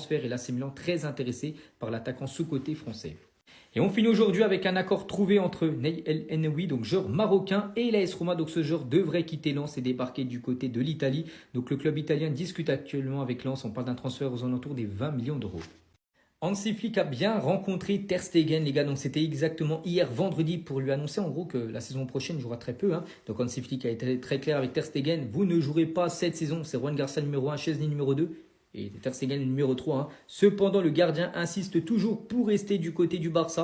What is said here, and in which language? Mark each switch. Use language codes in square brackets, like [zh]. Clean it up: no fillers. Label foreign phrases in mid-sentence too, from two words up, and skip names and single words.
[fr] Et l'AC Milan très intéressé par l'attaquant sous-côté français. Et on finit aujourd'hui avec un accord trouvé entre Ney El Enoui, donc joueur marocain, et l'AS Roma. Donc ce joueur devrait quitter Lens et débarquer du côté de l'Italie. Donc le club italien discute actuellement avec Lens. On parle d'un transfert aux alentours des 20 millions d'euros. Hansi Flick a bien rencontré Ter Stegen, les gars. Donc c'était exactement hier vendredi pour lui annoncer en gros que la saison prochaine jouera très peu. Donc Hansi Flick a été très clair avec Ter Stegen. Vous ne jouerez pas cette saison. C'est Ruan Garcia numéro 1, Szczęsny numéro 2. Et Ter Stegen numéro 3. Cependant, le gardien insiste toujours pour rester du côté du Barça.